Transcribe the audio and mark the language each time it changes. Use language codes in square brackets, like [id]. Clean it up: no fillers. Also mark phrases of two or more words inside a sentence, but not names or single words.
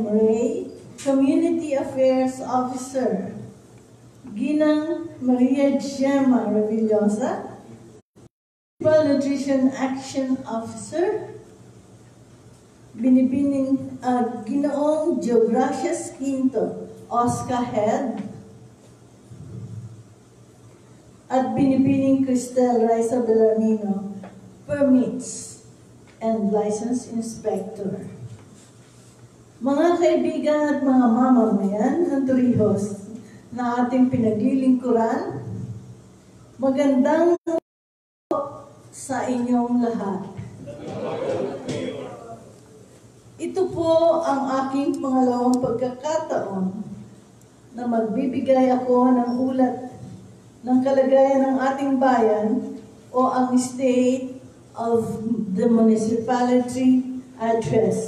[tl] Ray, [en] Community Affairs Officer, [tl] Ginang Maria Gemma Revillosa, [en] Municipal Nutrition Action Officer, [tl] Binibining Ginoong Geogracias Quinto, [en] OSCA Head, [tl] at Binibining Cristel Raisa Bellarmino, [en] Permits and License Inspector. [tl] Mga kaibigan at mga mamamayan ng Torrijos na ating pinaglilingkuran, magandang sa inyong lahat. Ito po ang aking pangalawang pagkakataon na magbibigay ako ng ulat ng kalagayan ng ating bayan o ang State of the Municipality Address.